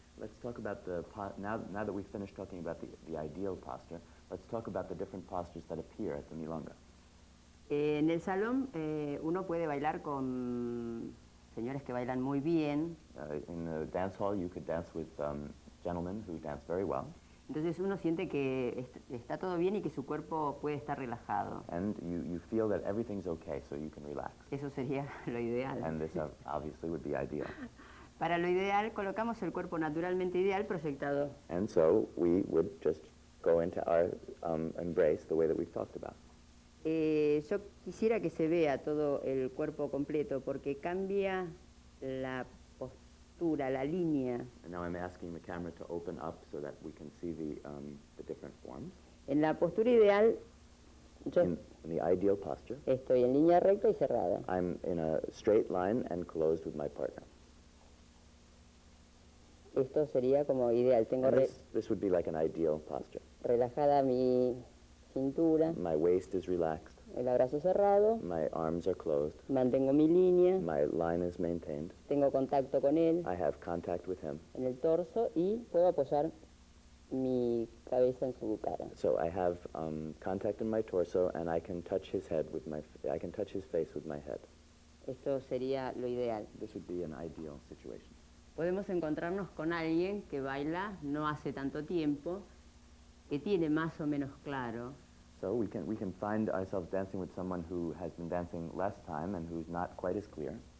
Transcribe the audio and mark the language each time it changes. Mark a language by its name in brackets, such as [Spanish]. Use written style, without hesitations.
[English] Let's talk about now that we've finished talking about the ideal posture, let's talk about the different postures that appear at the milonga. [Spanish] En el salón uno puede bailar con señores que bailan muy bien. [English] In the dance hall, you could dance with gentlemen who dance very well. [Spanish] Entonces uno siente que está todo bien y que su cuerpo puede estar relajado. [English] And you feel that everything's okay, so you can relax. [Spanish] Eso sería lo ideal. [English] And this obviously would be ideal. [Spanish] Para lo ideal, colocamos el cuerpo naturalmente ideal proyectado. [English] And so we would just go into our embrace the way that we've talked about. [Spanish] Yo quisiera que se vea todo el cuerpo completo porque cambia la postura, la línea. [English] And now I'm asking the camera to open up so that we can see the different forms. [Spanish] En la postura ideal, yo [English] In the ideal posture, [Spanish] estoy en línea recta y cerrada. [English] I'm in a straight line and closed with my partner. [Spanish] Esto sería como ideal. Tengo [English] And this would be like an ideal posture. [Spanish] relajada mi cintura, [English] My waist is relaxed, [Spanish] el abrazo cerrado, [English] my arms are closed, [Spanish] mantengo mi línea, [English] my line is maintained, [Spanish] tengo contacto con él [English] I have contact with him, [Spanish] en el torso y puedo apoyar mi cabeza en su cara. [English] so I have contact in my torso and I can touch his head with I can touch his face with my head. [Spanish] Esto sería lo ideal. [English] This would be an ideal situation. [Spanish] Podemos encontrarnos con alguien que baila no hace tanto tiempo, que tiene más o menos claro, [English] So we can find ourselves dancing with someone who has been dancing less time and who's not quite as clear.